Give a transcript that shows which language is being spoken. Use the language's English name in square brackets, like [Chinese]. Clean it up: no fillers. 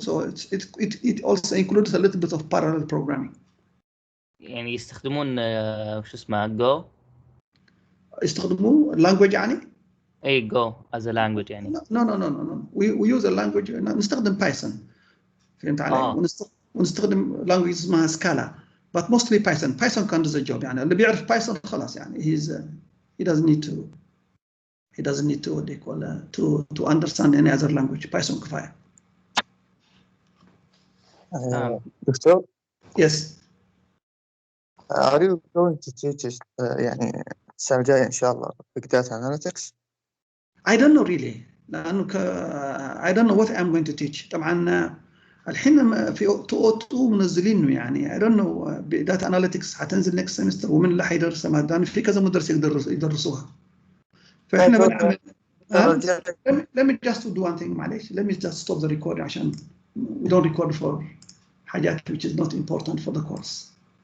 [English] So it also includes a little bit of parallel programming. [Arabic] يعني يستخدمون شو اسمه جو، يستخدموا [English] language [Arabic] يعني؟ اي جو [English] as a language [Arabic] يعني. no we use a language، نستخدم بايثون، فهمت علي؟ ونستخدم language اسمها سكالا but mostly Python can do the job يعني. اللي بيعرف بايثون خلاص يعني he doesn't need to understand any other language. Python كفاية. دكتور. [English] Yes. Are you going to teach us [Arabic] يعني السنة الجاية إن شاء الله [English] Big Data Analytics؟ I don't know really، [Arabic] لأنه [English] I don't know what I'm going to teach. [Arabic] طبعا الحين في 202 منزلينه يعني [English] I don't know Data Analytics [Arabic] هتنزل [English] next semester، [Arabic] ومن اللي حيدرسها لأن في كذا مدرس يدرسوها. فإحنا بنعمل [English] let me just do one thing [Arabic] معلش. [English] Let me just stop the recording [Arabic] عشان [English] we don't record for [Arabic] حاجات [English] which is not important for the course.